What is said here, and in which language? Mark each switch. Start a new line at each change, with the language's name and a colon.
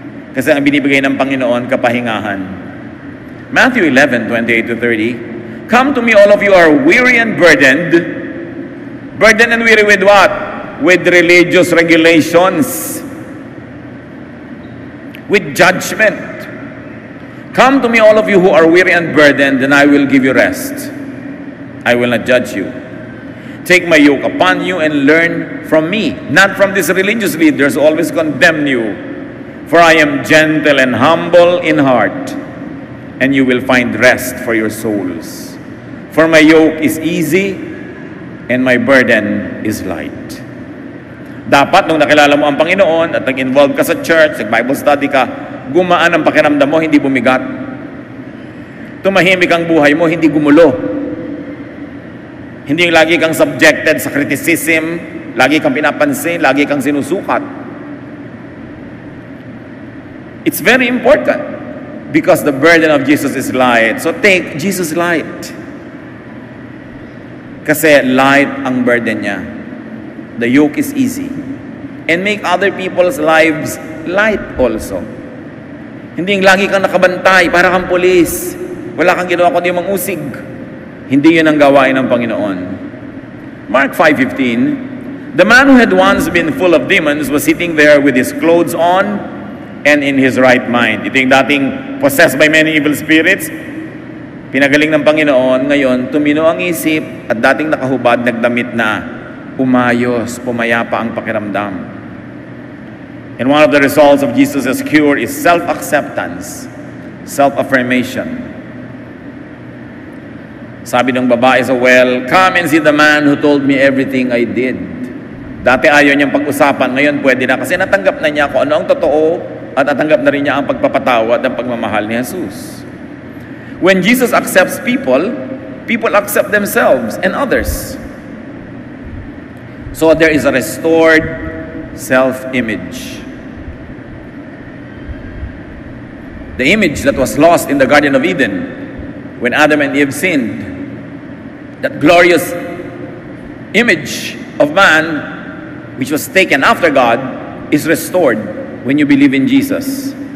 Filipino: Kasi ang binibigay ng Panginoon, kapahingahan.
English: Matthew 11:28-30. Come to me, all of you are weary and burdened. Burdened and weary with what? With religious regulations. With judgment. Come to me, all of you who are weary and burdened, and I will give you rest. I will not judge you. Take my yoke upon you and learn from me. Not from these religious leaders who always condemn you. For I am gentle and humble in heart, and you will find rest for your souls. For my yoke is easy, and my burden is light.
Filipino: Dapat nung nakilala mo ang Panginoon at nag-involve ka sa church, nag-Bible study ka, gumaan ang pakiramdam mo, hindi bumigat. Tumahimik ang buhay mo, hindi gumulo. Hindi yung lagi kang subjected sa criticism, lagi kang pinapansin, lagi kang sinusukat.
English: It's very important because the burden of Jesus is light. So take Jesus light.
Filipino: Kasi light ang burden niya.
English: The yoke is easy. And make other people's lives light also.
Filipino: Hindi yung lagi kang nakabantay, para kang pulis. Wala kang ginawa kundi mangusig. Hindi yun ang gawain ng Panginoon.
English: Mark 5:15, the man who had once been full of demons was sitting there with his clothes on and in his right mind.
Filipino: Ito yung dating
English: possessed by many evil spirits.
Filipino: Pinagaling ng Panginoon, ngayon tumino ang isip at dating nakahubad, nagdamit na, umayos, pumayapa ang pakiramdam.
English: And one of the results of Jesus' cure is self-acceptance, self-affirmation.
Filipino: Sabi ng babae sa
English: well, come and see the man who told me everything I did.
Filipino: Dati ayaw niyang pag-usapan, ngayon pwede na kasi natanggap na niya kung ano ang totoo at natanggap na rin niya ang pagpapatawad at pagmamahal ni Jesus.
English: When Jesus accepts people, people accept themselves and others. So there is a restored self-image. The image that was lost in the Garden of Eden when Adam and Eve sinned, that glorious image of man which was taken after God is restored when you believe in Jesus.